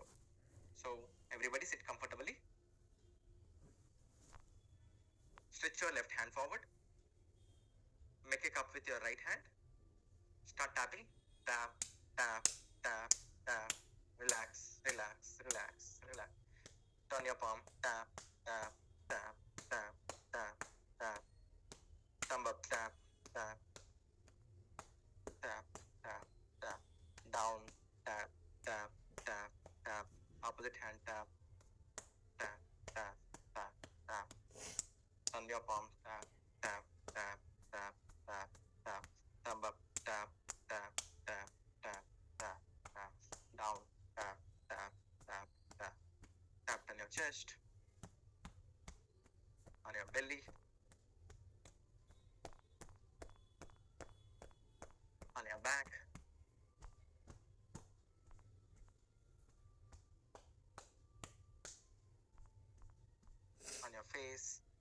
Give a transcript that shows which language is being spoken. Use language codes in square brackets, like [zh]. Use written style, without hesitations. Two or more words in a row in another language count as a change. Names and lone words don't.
[en] So everybody sit comfortably. Stretch your left hand forward. Make a cup with your right hand. Start tapping. Tap, tap, tap, tap. Relax. Turn your palm. Tap, tap, tap, tap, tap, tap. Thumb up. Tap, tap, tap, tap, tap. Down. Tap, tap, tap, tap. Opposite hand. Tap, tap, tap, tap, tap. Turn your palm. Tap, tap, tap, tap, tap, tap. Thumb up. Tap, tap, tap, tap, tap, tap. Down. Tap, tap, tap, tap. Tap on your chest, on your belly, on your back, on your face.